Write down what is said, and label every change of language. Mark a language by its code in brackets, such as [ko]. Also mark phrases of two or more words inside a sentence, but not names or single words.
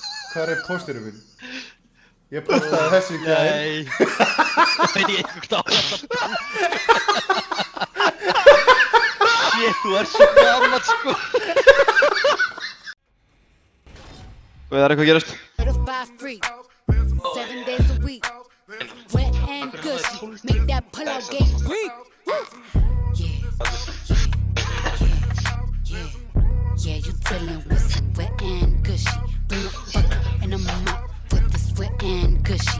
[is] Hvað er posturum minn? Ég postaði þessu í gær. Nei. Það veit ég eitthvað á þetta. Shit, þú ert svo gammal sko. Hvað er eitthvað að gerast? [en] 7 days a week. Wet and gushy. Make that pull out game free. Yeah, you dealing with some wet and gushy. Bring a bucket and a mop for this wet and gushy.